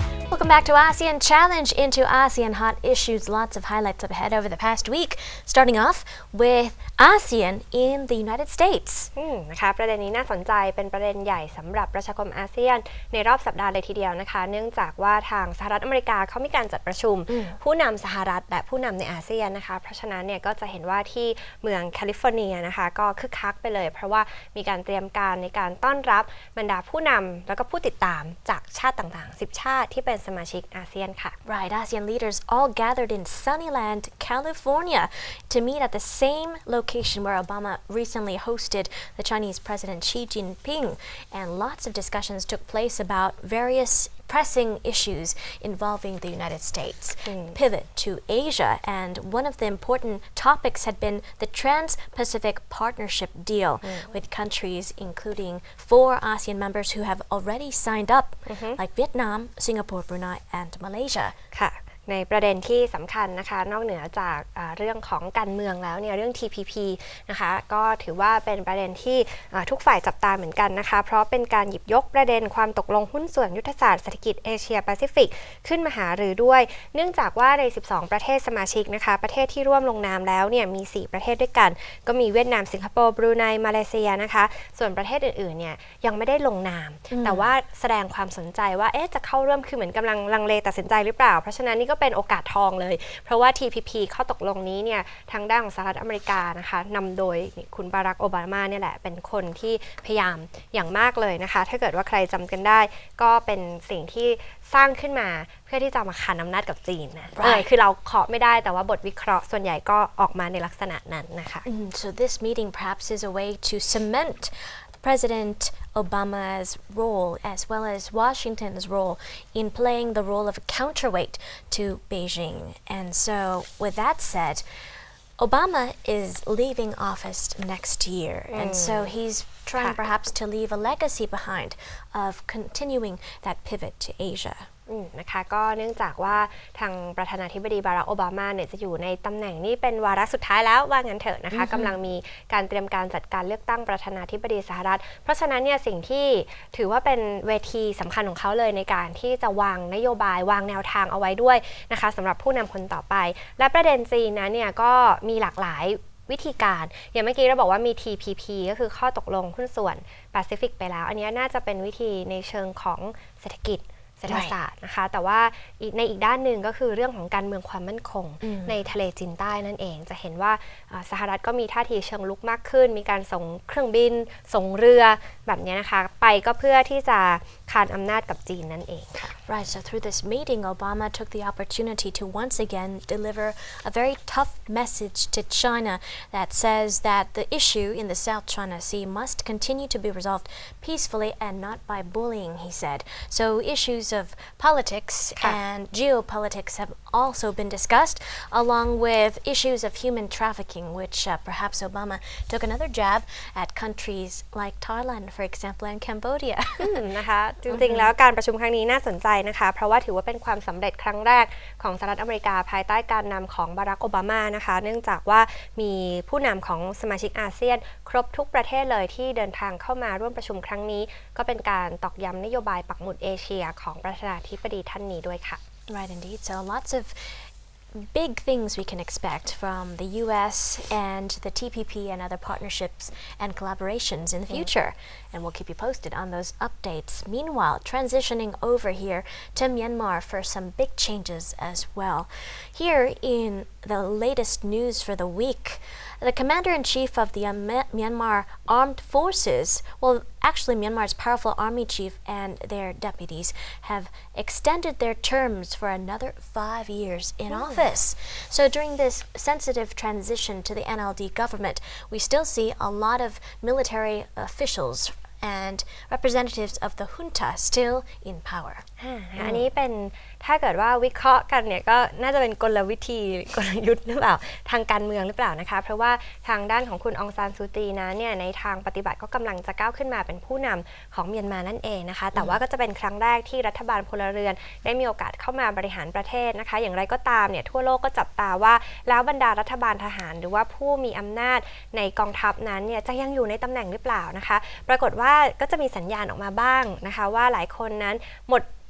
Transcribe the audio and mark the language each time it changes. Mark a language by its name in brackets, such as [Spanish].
[English] Welcome back to ASEAN Challenge into ASEAN hot issues. Lots of highlights up ahead over the past week. Starting off with ASEAN in the United States. [Thai] นะคะประเด็นนี้น่าสนใจเป็นประเด็นใหญ่สำหรับประชาคมอาเซียนในรอบสัปดาห์เลยทีเดียวนะคะเนื่องจากว่าทางสหรัฐอเมริกาเขามีการจัดประชุมผู้นำสหรัฐและผู้นำในอาเซียนนะคะเพราะฉะนั้นเนี่ยก็จะเห็นว่าที่เมืองแคลิฟอร์เนียนะคะก็คึกคักไปเลยเพราะว่ามีการเตรียมการในการต้อนรับบรรดาผู้นำแล้วก็ผู้ติดตามจากชาติต่างๆ10ชาติที่เป็นสมาชิกอาเซียนค่ะ [English] Right, ASEAN leaders all gathered in Sunnyland, California to meet at the same location where Obama recently hosted the Chinese President Xi Jinping, and lots of discussions took place about various pressing issues involving the United States. Pivot to Asia, and one of the important topics had been the Trans-Pacific Partnership Deal with countries including 4 ASEAN members who have already signed up, like Vietnam, Singapore, Brunei, and Malaysia. [Thai] ค่ะในประเด็นที่สำคัญนะคะนอกเหนือจากเรื่องของการเมืองแล้วเนี่ยเรื่อง TPP นะคะก็ถือว่าเป็นประเด็นที่ทุกฝ่ายจับตาเหมือนกันนะคะเพราะเป็นการหยิบยกประเด็นความตกลงหุ้นส่วนยุทธศาสตร์เศรษฐกิจเอเชียแปซิฟิก ขึ้นมาหารือด้วยเนื่องจากว่าใน12ประเทศสมาชิกนะคะประเทศที่ร่วมลงนามแล้วเนี่ยมี4ประเทศด้วยกันก็มีเวียดนามสิงคโปร์บรูไนมาเลเซียนะคะส่วนประเทศอื่นๆเนี่ยยังไม่ได้ลงนามแต่ว่าแสดงความสนใจว่าจะเข้าร่วมคือเหมือนกำลังลังเลตัดสินใจหรือเปล่าเพราะฉะนั้นนี่ก็เป็นโอกาสทองเลยเพราะว่า TPP ข้อตกลงนี้เนี่ยทางด้านของสหรัฐอเมริกานะคะนำโดย คุณบารักโอบามาเนี่ยแหละเป็นคนที่พยายามอย่างมากเลยนะคะถ้าเกิดว่าใครจำกันได้ก็เป็นสิ่งที่สร้างขึ้นมาเพื่อที่จะมาขานอำนาจกับจีนนะคือเราเคาะไม่ได้แต่ว่าบทวิเคราะห์ส่วนใหญ่ก็ออกมาในลักษณะนั้นนะคะ [English] So this meeting perhaps is a way to cement President Obama's role as well as Washington's role in playing the role of a counterweight to Beijing. And so with that said, Obama is leaving office next year. And so he's trying perhaps to leave a legacy behind of continuing that pivot to Asia. [Thai] นะคะก็เนื่องจากว่าทางประธานาธิบดีบารักโอบามาเนี่ยจะอยู่ในตำแหน่งนี้เป็นวาระสุดท้ายแล้วว่างั้นเถอะนะคะกำลังมีการเตรียมการจัดการเลือกตั้งประธานาธิบดีสหรัฐเพราะฉะนั้นเนี่ยสิ่งที่ ถือว่าเป็นเวทีสำคัญของเขาเลยในการที่จะวางนโยบายวางแนวทางเอาไว้ด้วยนะคะสำหรับผู้นำคนต่อไปและประเด็นจีนนะเนี่ยก็มีหลากหลายวิธีการอย่างเมื่อกี้เราบอกว่ามี TPP ก็คือข้อตกลงหุ้นส่วนแปซิฟิกไปแล้วอันนี้น่าจะเป็นวิธีในเชิงของเศรษฐกิจเศรษฐศาสตร์นะคะแต่ว่า ในอีกด้านหนึ่งก็คือเรื่องของการเมืองความมั่นคงในทะเลจีนใต้นั่นเองจะเห็นว่าสหรัฐก็มีท่าทีเชิงลุกมากขึ้นมีการส่งเครื่องบินส่งเรือแบบนี้นะคะไปก็เพื่อที่จะคานอำนาจกับจีนนั่นเองค่ะ [English] Right, so through this meeting, Obama took the opportunity to once again deliver a very tough message to China that says that the issue in the South China Sea must continue to be resolved peacefully and not by bullying, he said. So issues of politics and geopolitics have also been discussed, along with issues of human trafficking, which perhaps Obama took another jab at countries like Thailand, for example, and Cambodia. [Thai] นะคะจริงๆแล้วการประชุมครั้งนี้น่าสนใจนะคะเพราะว่าถือว่าเป็นความสำเร็จครั้งแรกของสหรัฐอเมริกาภายใต้การนำของบารักโอบามานะคะเนื่องจากว่ามีผู้นำของสมาชิกอาเซียนครบทุกประเทศเลยที่เดินทางเข้ามาร่วมประชุมครั้งนี้ก็เป็นการตอกย้ำนโยบายปักหมุดเอเชียของประธานาธิบดีท่านนี้ด้วยค่ะ [English] Right, indeed. So lots of big things we can expect from the US and the TPP and other partnerships and collaborations in the future. And we'll keep you posted on those updates. Meanwhile, transitioning over here to Myanmar for some big changes as well. Here in the latest news for the week, the commander-in-chief of the Myanmar Armed Forces, well, actually Myanmar's powerful army chief and their deputies have extended their terms for another 5 years in office. So during this sensitive transition to the NLD government, we still see a lot of military officials and representatives of the junta still in power. [Thai] อันนี้เป็นถ้าเกิดว่าวิเคราะห์กันเนี่ยก็น่าจะเป็นกลวิธีกลยุทธ์หรือเปล่าทางการเมืองหรือเปล่านะคะเพราะว่าทางด้านของคุณองซานซูจีนั้นเนี่ยในทางปฏิบัติก็กำลังจะก้าวขึ้นมาเป็นผู้นำของเมียนมานั่นเองนะคะแต่ว่าก็จะเป็นครั้งแรกที่รัฐบาลพลเรือนได้มีโอกาสเข้ามาบริหารประเทศนะคะอย่างไรก็ตามเนี่ยทั่วโลกก็จับตาว่าแล้วบรรดารัฐบาลทหารหรือว่าผู้มีอำนาจในกองทัพนั้นเนี่ยจะยังอยู่ในตำแหน่งหรือเปล่านะคะปรากฏว่าก็จะมีสัญญาณออกมาบ้างนะคะว่าหลายคนนั้นหมด